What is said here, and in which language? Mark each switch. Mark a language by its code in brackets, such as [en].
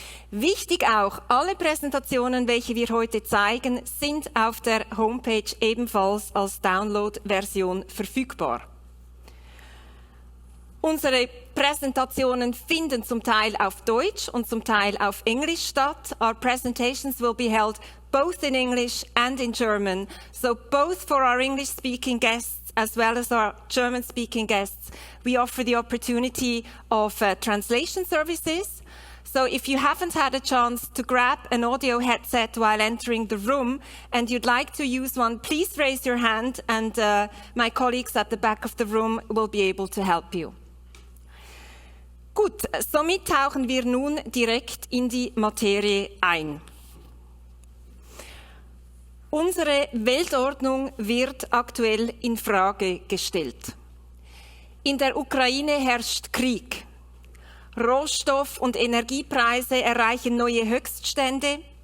[de] Wichtig auch, alle Präsentationen, welche wir heute zeigen, sind auf der Homepage ebenfalls als Download-Version verfügbar. Unsere Präsentationen finden zum Teil auf Deutsch und zum Teil auf Englisch statt. [en] Our presentations will be held both in English and in German. So both for our English-speaking guests as well as our German-speaking guests, we offer the opportunity of translation services. So if you haven't had a chance to grab an audio headset while entering the room and you'd like to use one, please raise your hand and my colleagues at the back of the room will be able to help you. [de] Gut, somit tauchen wir nun direkt in die Materie ein. Unsere Weltordnung wird aktuell in Frage gestellt. In der Ukraine herrscht Krieg. Rohstoff- und Energiepreise erreichen neue Höchststände.